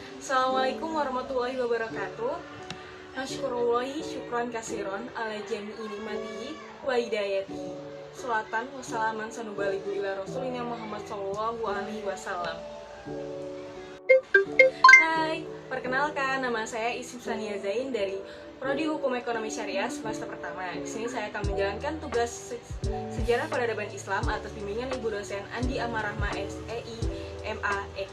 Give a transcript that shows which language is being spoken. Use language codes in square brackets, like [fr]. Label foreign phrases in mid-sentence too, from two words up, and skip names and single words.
[ar] السلام عليكم ورحمة الله وبركاته. نشكر الله شكرا كثيرا على جميع نعمه وهدايته. صلاة وسلاما نبلغ إلى رسولنا محمد صلى الله عليه وسلم. [id] Hai, perkenalkan nama saya Isif Sania Zain dari Prodi Hukum Ekonomi Syariah semester pertama. Di sini saya akan menjalankan tugas sejarah peradaban Islam atas bimbingan Ibu dosen Andi Amarahma SEI MAEK.